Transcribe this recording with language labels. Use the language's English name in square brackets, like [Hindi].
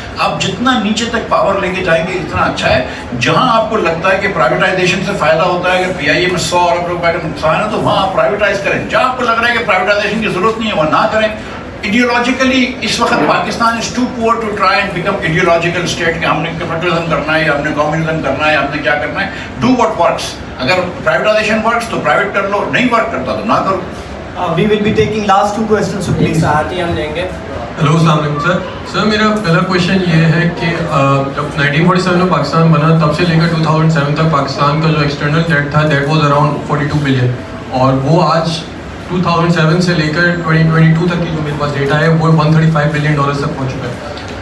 [Urdu] آپ جتنا نیچے تک پاور لے کے جائیں گے اتنا اچھا ہے. جہاں آپ کو لگتا ہے کہ پرائیویٹائزیشن سے فائدہ ہوتا ہے, اگر پی آئی اے میں 100 ارب روپے کا نقصان ہے تو وہاں آپ پرائیویٹائز کریں. جہاں آپ کو لگ رہا ہے کہ پرائیویٹائزیشن کی ضرورت نہیں ہے وہاں نہ کریں. ایڈیولوجیکلی اس وقت پاکستان از ٹو پور to try and become ideological state کہ ہم نے کیپٹلزم کرنا ہے, یا ہم نے کمیونزم کرنا ہے, یا ہم نے کیا کرنا ہے. Do what works. اگر پرائیویٹائزیشن ورکس تو پرائیویٹ کر لو, نہیں ورک کرتا تو نہ کرو. [English] We will be taking last 2 questions, so please. [Urdu] ساتھ ہی ہم لیں گے. ہلو السلام علیکم سر. سر میرا پہلا کویشچن یہ ہے کہ جب 1947 میں پاکستان بنا تب سے لے کر 2007 تک پاکستان کا جو ایکسٹرنل ڈیٹ تھا دیٹ واز اراؤنڈ 42 بلین, اور وہ آج 2007 سے لے کر 2022 تک کی جو میرے پاس ڈیٹا ہے وہ 135 بلین ڈالر تک پہنچ چکا ہے.